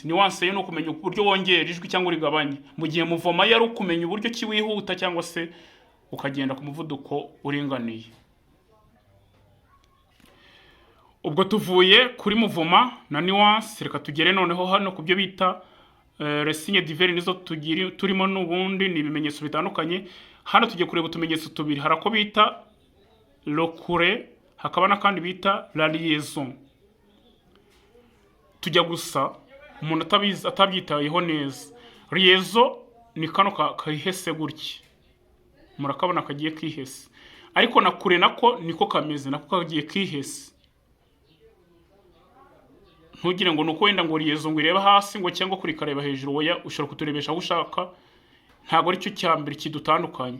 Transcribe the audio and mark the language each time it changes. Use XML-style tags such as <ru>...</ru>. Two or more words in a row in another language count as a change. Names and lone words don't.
<rw>Nuance yo no kumenya uburyo wongera ijwi cyangwa urigabanye. Mu gihe muvoma yari ukumenya uburyo ki wihuta cyangwa se ukagenda ku muvuduko uringaniye. Ubwo tuvuye kuri muvoma na nuance, reka tugere noneho hano kubyo bita</rw> <fr>les signes divers,</fr> <rw>nizo turimo n'ubundi ni ibimenyetso bitandukanye. Hano tugiye kureba utumenyetso tubiri, harako bita</rw> <fr>le courre,</fr> <rw>hakaba nakandi bita</rw> <fr>la liaison.</fr> <rw>Tujya gusa umuntu atabyitayeho neza. Liaison ni kano kahese gutya, murakabona kagiye kihese, ariko na kure nako niko kameze, nako kagiye kihese. Ntugire ngo nuko wenda ngo liaison ngo ireba hasi ngo cyangwa kuri kareba hejuru, oya, ushobora kuturebesha aho ushaka, ntago ari cyo cyambere kidutandukanye.</rw>